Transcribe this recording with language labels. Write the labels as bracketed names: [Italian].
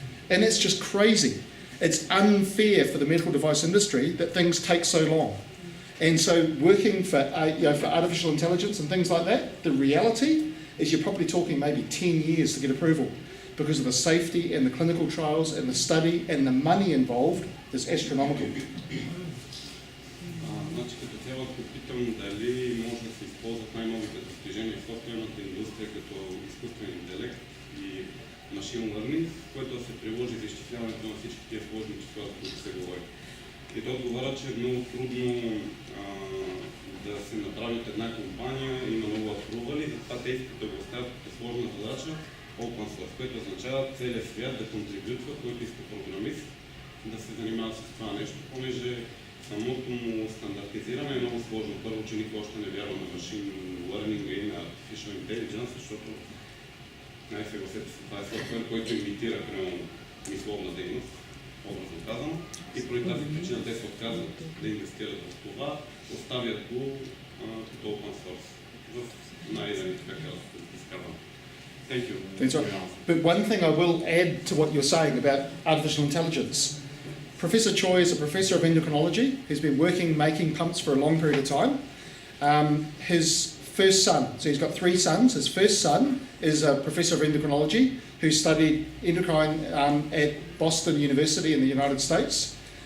[English] And it's just crazy. It's unfair for the medical device industry that things take so long. And so working for artificial intelligence and things like that, the reality is you're probably talking maybe 10 years to get approval because of the safety and the clinical trials and the study and the money involved is astronomical. [Bulgarian] Значи като цяло попитам дали може да се използват най-новите достижения в софтуерната индустрия като изкуствен интелект и машин learning, което да се приложи за изчисляването на всички тия сложни числа, за които се говори. И той отговаря, че е много трудно да се направи от една компания, има много апрували и това те искат да го оставят като сложна задача open source, което означава целият свят да контрибютва, който иска програмист, да се занимава с това нещо, понеже самото му стандартизиране е много сложно. Първо, че никой още не вярва на machine learning и на artificial intelligence, защото най-съгласете се, това е софтуер, който имитира прямо мисловна дейност, образно казано, и поради тази причина те се отказват да инвестират в това, оставят го като open source в най-така изказване. [English] Thank you. That's right. But one thing I will add to what you're saying about artificial intelligence. Professor Choi is a professor of endocrinology. He's been making pumps for a long period of time. His first son, so he's got 3 sons. His first son is a professor of endocrinology who studied endocrine at Boston University in the United States.